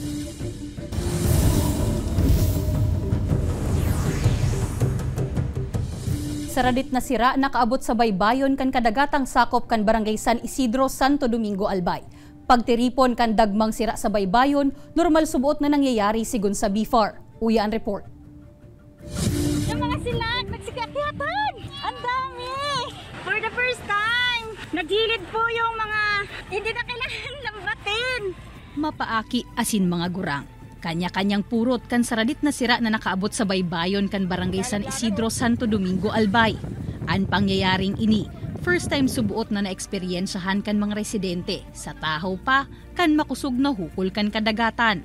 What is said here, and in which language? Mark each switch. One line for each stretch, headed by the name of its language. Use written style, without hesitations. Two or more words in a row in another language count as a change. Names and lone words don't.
Bikol: Saradit na sira nakaabot sa baybayon kan kadagatang sakop kan Barangay San Isidro, Santo Domingo, Albay. Pagtiripon kan dagmang sira sa baybayon, normal subuot na nangyayari sigon sa BFAR. Uya ang report.
Filipino: Yung mga silag, nagsikakyatan! Ang dami!
English: For the first time,
Filipino: nagilid po yung mga hindi na kailangan lambatin.
Bikol: Mapaaki asin mga gurang. Kanya-kanyang purot kan saradit na sira na nakaabot sa baybayon kan Barangay San Isidro, Santo Domingo, Albay. Ang pangyayaring ini,
English: first time
Bikol: subuot na naeksperyensyahan kan mga residente. Sa tahaw pa, kan makusog na hukol kan kadagatan.